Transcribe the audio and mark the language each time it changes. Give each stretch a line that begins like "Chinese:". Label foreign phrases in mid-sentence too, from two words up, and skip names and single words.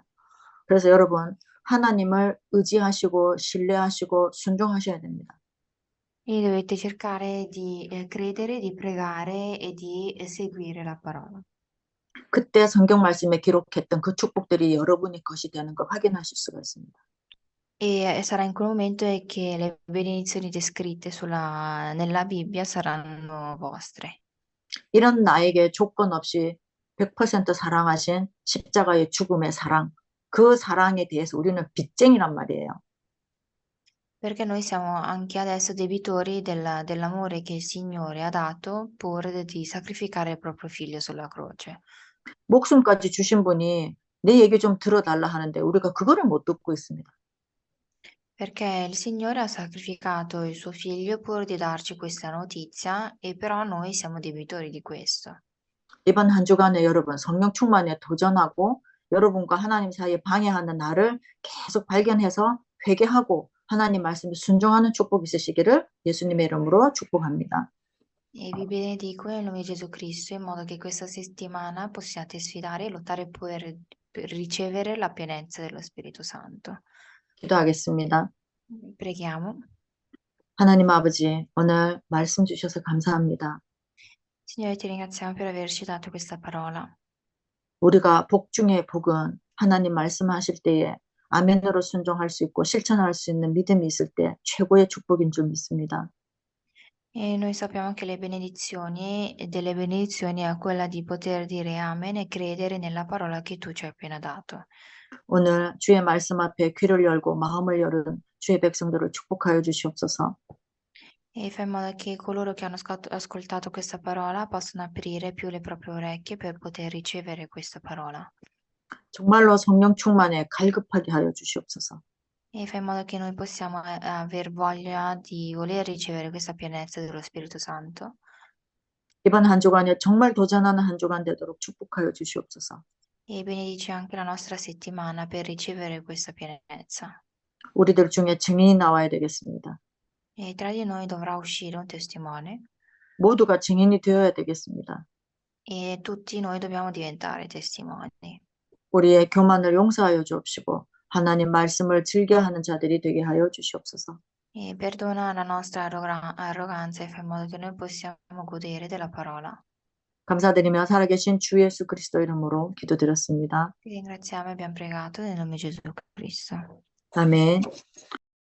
Korean: 그래서 여러분 하나님을 의지하시고 신뢰하시고 순종하셔야 됩니다.
Italian: E dovete cercare di credere, di pregare e di seguire la parola.
Korean: 그때 성경 말씀에 기록했던 그 축복들이 여러분의 것이 되는 걸 확인하실 수가 있습니다.
Italian: E sarà in quel momento che le benedizioni descritte nella Bibbia saranno vostre.
Korean: 이런 나에게 조건 없이 100% 사랑하신 십자가의 죽음의 사랑, 그 사랑에 대해서 우리는 빚쟁이란 말이에요.
Italian: Perché noi siamo anche adesso debitori dell'amore che il Signore ha dato pur di sacrificare il proprio figlio sulla croce.
Korean: 목숨까지 주신 분이 내 얘기 좀 들어달라 하는데 우리가 그거를 못 듣고 있습니다.
Italian: Perché il Signore ha sacrificato il suo figlio pur di darci questa notizia e però noi siamo debitori di questo.
Korean: 이번 한 주간에 여러분 성령 충만에 도전하고 여러분과 하나님 사이에 방해하는 나를 계속 발견해서 회개하고 하나님 말씀에 순종하는 축복이 있으시기를 예수님의 이름으로 축복합니다.
Italian: E vi benedico nel nome di Gesù Cristo in modo che questa settimana possiate sfidare e lottare per ricevere la pienezza dello Spirito Santo.
Korean: 기도하겠습니다.
Italian: Preghiamo.
Korean: 하나님 아버지, 오늘 말씀 주셔서 감사합니다.
Italian: Signore, ti ringraziamo per averci dato questa parola.
Korean: 우리가 복 중에 복은 하나님 말씀하실 때에 아멘으로 순종할 수 있고 실천할 수 있는 믿음이 있을 때 최고의 축복인 줄 믿습니다.
Italian: E noi sappiamo che le benedizioni e delle benedizioni è quella di poter dire amen e credere nella parola che tu ci hai appena dato.
Korean: 오늘 주의 말씀 앞에 귀를 열고 마음을 열은 주의 백성들을 축복하여 주시옵소서.
Italian: E fai in modo che coloro che hanno ascoltato questa parola possano aprire più le proprie orecchie per poter ricevere questa parola.
Korean: 정말로 성령 충만에 갈급하게 하여 주시옵소서.
Italian: E fai in modo che noi possiamo aver voglia di voler ricevere questa pienezza dello Spirito Santo.
Korean: 이번 한 주간에 정말 도전하는 한 주간 되도록 축복하여 주시옵소서.
Italian: E benedici anche la nostra settimana per ricevere questa pienezza.
Korean: 우리들 중에 증인이 나와야 되겠습니다.
Italian: E tra di noi dovrà uscire un testimone
Korean: 모두가 증인이 되어야 되겠습니다.
Italian: e tutti noi dobbiamo diventare testimoni.
Korean: 우리의 교만을 용서하여 주옵시고 하나님 말씀을 즐겨하는 자들이 되게 하여 주시옵소서.
Italian: E perdona la nostra arroganza e fai in modo che noi possiamo godere della parola.
Korean: 감사드리며 살아계신 주 예수 그리스도 이름으로 기도드렸습니다.
Italian: Ti ringraziamo e abbiamo pregato nel nome di Gesù Cristo.
Korean: 아멘.